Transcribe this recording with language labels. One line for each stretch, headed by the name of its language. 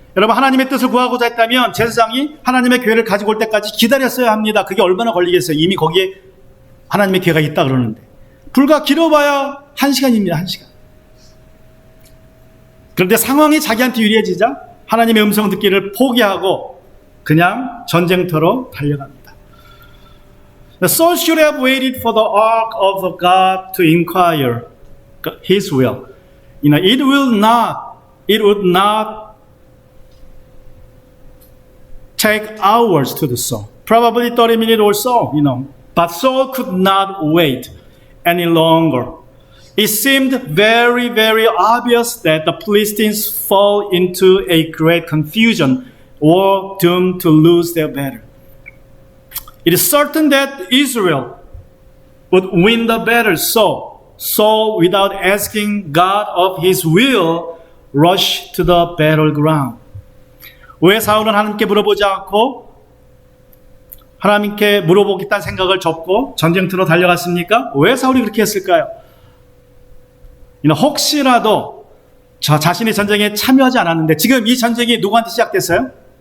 Korean: 여러분, 하나님의 뜻을 구하고자 했다면 제사장이 하나님의 궤를 가지고 올 때까지 기다렸어야 합니다. 그게 얼마나 걸리겠어요? 이미 거기에 하나님의 궤가 있다 그러는데. 불과 길어봐야 1시간입니다. 1시간. 그런데 상황이 자기한테 유리해지자 하나님의 음성 듣기를 포기하고 그냥 전쟁터로 달려갑니다.
English: Saul should have waited for the ark of God to inquire his will. It would not take hours to do so. Probably 30 minutes or so, But Saul could not wait any longer. It seemed very, very obvious that the Philistines fall into a great confusion or doomed to lose their battle. It is certain that Israel would win the battle, so Saul, without asking God of his will, rushed to the battleground.
Korean: 왜 사울은 하나님께 물어보지 않고 하나님께 물어보겠다는 생각을 접고 전쟁터로 달려갔습니까? 왜 사울이 그렇게 했을까요? 혹시라도 저 자신의 전쟁에 참여하지 않았는데 지금 이 전쟁이 누구한테 시작됐어요?